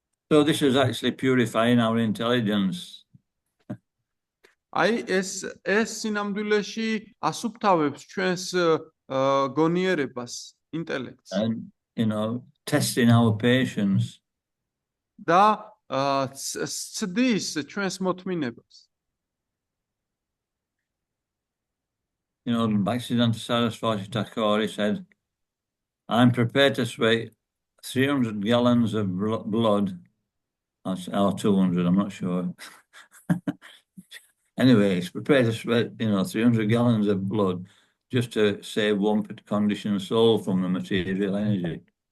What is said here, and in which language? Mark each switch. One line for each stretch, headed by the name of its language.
English: So this is actually purifying our intelligence.
Georgian: აი ეს სინამდვილეში ასუფთავებს ჩვენს გონიერებას, ინტელექტს.
English: And testing our patience.
Georgian: და ცდის ჩვენს მოთმინებას.
English: Bhaktisiddhanta Saraswati Thakur, he said, I'm prepared to sweat 300 gallons of blood, or 200, I'm not sure. Anyway, he's prepared to sweat, 300 gallons of blood just to save one conditioned soul from the material energy.